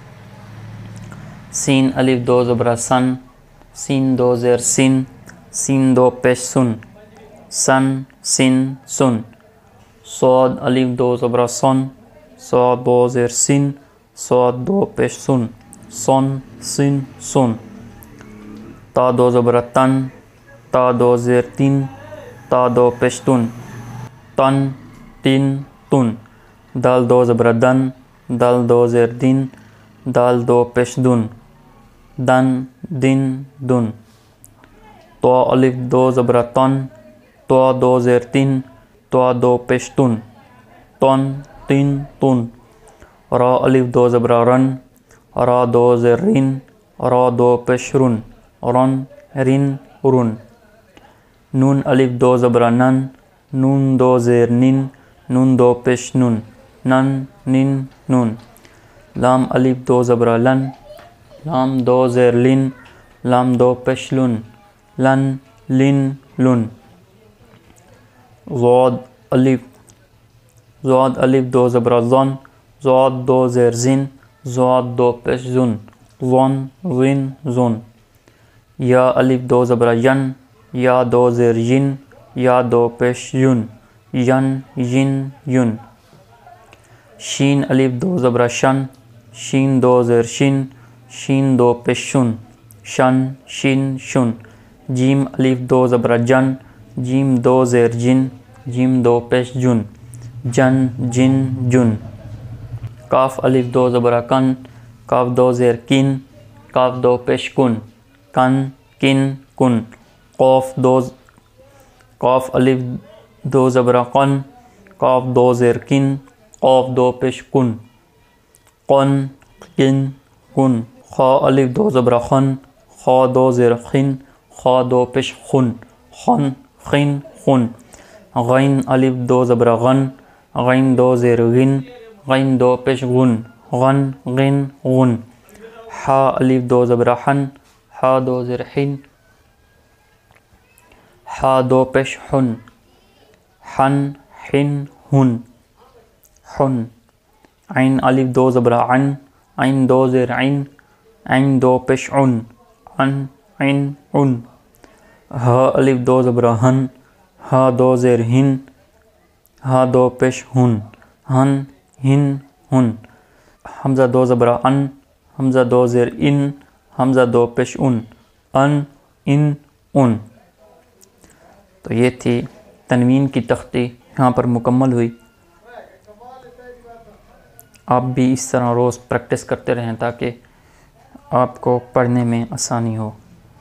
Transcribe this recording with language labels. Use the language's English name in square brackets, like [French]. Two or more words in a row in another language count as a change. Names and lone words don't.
[Urdu] سین الف دو زبرہ سن، سین دو زیر سن، سین دو پیش سن، سن سن سن۔ صاد الف دو زبرہ سن، صاد دو زیر سن، صاد دو پیش سن، سن سن سن۔ تا دو زبرہ تن، تا دو زیر تن، تا دو پیش تن، تن تن تن۔ دال دو زبرہ دن، دال دو زیر دن، دال دو پیش دن، دن دن دن۔ تو الف دو زبرہ تن، تو دو زیر تن، تو دو پیش تن، تن تن تن۔ را الف دو زبرہ رن، را دو زیر رن، را دو پیش رن، رن رن رن۔ نون الف دو زبرہ نن، نون دو زیر نن، نون دو پیش نن، نن نن نن۔ لام الف دو زبرہ لن، لام دو زیر لن، لام دو پیش لن، لن لن لن۔ ضاد الف دو زبرہ زن، زاد دو زیر زن، زاد دو پیش زن، زن زن زن۔ یا الف دو زبرہ ین، یا دو زیر ین، یا دو پیش ین، ین ین ین۔ شین الف دو زبرہ شن، شین دو زیر شن، شین دو پیش شن، شن شن شن۔ جیم الف دو زبرہ جن، جیم دو زیر جن، جیم دو پیش جن، جن جن جن۔ کاف الف دو زبرہ کن، کاف دو زیر کن، کاف دو پیش کن، کن کن کن۔ قاف الف دو زبرہ قن، قاف دو زیر کن، قاف دو پیش کن، قن کن کن۔ خا الف دو زبرہ خن، خا دو زیر خن، خا دو پیش خن، خن خن خن۔ غین الف دو زبرہ غن، غین دو زیر غن، غین دو پیش غن، غن غن غن۔ حا الف دو زبرہ حن، حا دو زیر حن، حا دو پیش حن، حن حن ہن حن۔ عین الف دو زبرہ عن، عین دو زیر عین، عین دو پیش عن، عن عن عن۔ ہا الف دو زبرہ ہن، ہا دو زیر ہن، ہا دو پیش ہن، ہن ہن ہن۔ حمزہ دو زبرہ ان، حمزہ دو زیر ان، حمزہ دو پیش ان، ان ان ان۔ تو یہ تھی تنوین کی تختی، یہاں پر مکمل ہوئی۔ آپ بھی اس طرح روز پریکٹس کرتے رہیں تاکہ آپ کو پڑھنے میں آسانی ہو۔